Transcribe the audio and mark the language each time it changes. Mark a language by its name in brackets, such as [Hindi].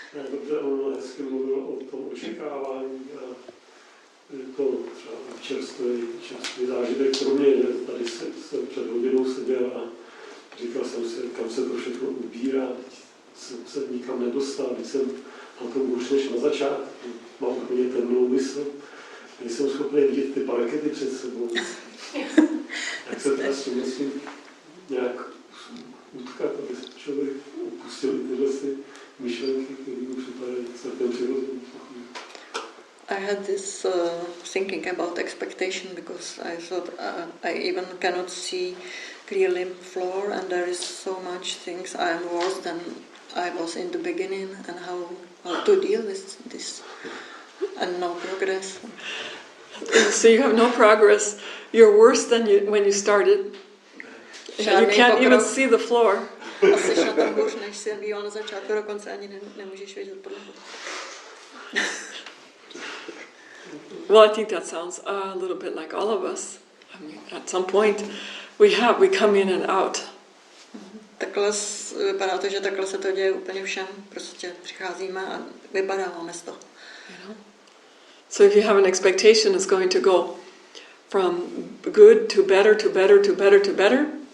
[Czech] Dobře, on hezky mluvil o tom očekávání a je to třeba čerstvý zážitek pro mě, že tady jsem před hodinou seděl a říkal jsem si, kam se to všechno ubírá, jsem se nikam nedostal, teď jsem na tom už než na začátku, mám úplně temnou mysl, nejsem schopný vidět ty parkety před sebou. Tak se teda s tím myslím nějak utkat, aby se člověk opustil i tyhle myšlenky, které mu připadají celkem přirozený. [English] I had this thinking about expectation because I thought I even cannot see clearly floor and there is so much things I am worse than I was in the beginning and how to deal with this and no progress. So you have no progress. You're worse than when you started. You can't even see the floor. [Czech] Asi na tom hůř, než jsi býval na začátku, dokonce ani nemůžeš vidět podlahu. [English] Well, I think that sounds a little bit like all of us. I mean, at some point, we come in and out. [Czech] Takhle vypadá to, že takhle se to děje úplně všem. Prostě přicházíme a vypadáváme z toho. [English] You know? So if you have an expectation, it's going to go from good to better to better to better to better.